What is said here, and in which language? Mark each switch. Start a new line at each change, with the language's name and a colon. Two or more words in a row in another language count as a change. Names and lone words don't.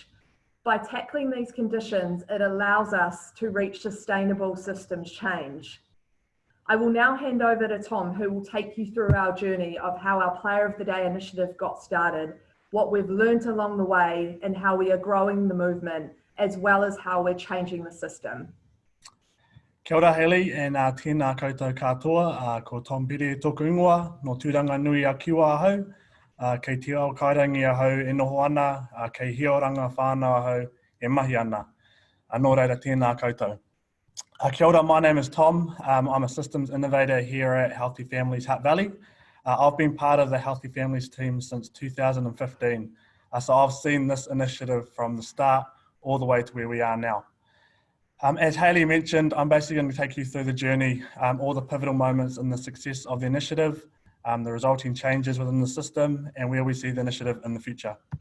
English: By tackling these conditions, it allows us to reach sustainable systems change. I will now hand over to Tom, who will take you through our journey of how our Player of the Day initiative got started, what we've learned along the way, and how we are growing the movement, as well as how we're changing the system.
Māori: Kia ora Hayley, and tēnā koutou katoa, ko Tom Pere tōku ingoa, no tūranga nui a kiwa ahau, kei te ao kairangi ahau e noho ana, kei hioranga whānau ahau e mahi ana. Nō reira tēnā koutou. Kia ora,
English: my name is Tom. I'm a systems innovator here at Healthy Families Hutt Valley. I've been part of the Healthy Families team since 2015. So I've seen this initiative from the start all the way to where we are now. As Hayley mentioned, I'm basically going to take you through the journey, all the pivotal moments in the success of the initiative, the resulting changes within the system, and where we see the initiative in the future.